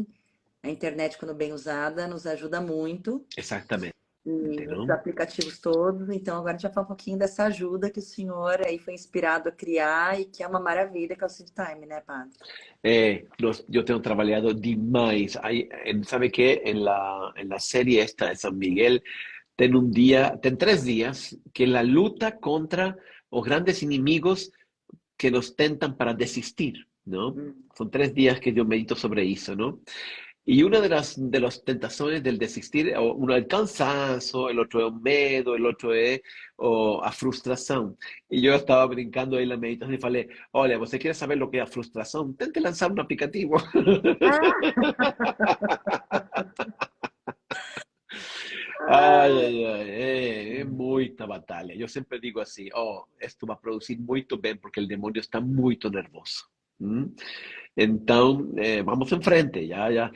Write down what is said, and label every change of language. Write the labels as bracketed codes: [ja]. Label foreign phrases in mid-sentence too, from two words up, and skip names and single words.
[pt] A internet, quando bem usada, nos ajuda muito. Exatamente. E os aplicativos todos. Então, agora a gente vai falar um pouquinho dessa ajuda que o senhor aí foi inspirado a criar e que é uma maravilha, que é o Seed Time, né, padre? Eu tenho trabalhado demais. [es] ¿Sabe qué? En la serie esta de San Miguel, [pt] tem 3 [es] días que la [pt] luta contra [es] los grandes [pt] inimigos que nos tentan [es] para desistir, ¿no? Son 3 días que yo medito sobre eso, ¿no? Y una de las tentaciones del desistir, uno es el cansancio, el otro es el miedo, el otro es a frustración. Y yo estaba brincando ahí en la meditación y [pt] falei, olha, ¿você [es] quiere saber lo que es frustración? [pt] Tente [es] lanzar un [pt] aplicativo. Ai, é muita batalha. Eu sempre digo assim, [es] esto [pt] vai produzir muito bem porque o demônio está muito nervoso. Então, vamos em frente. Já.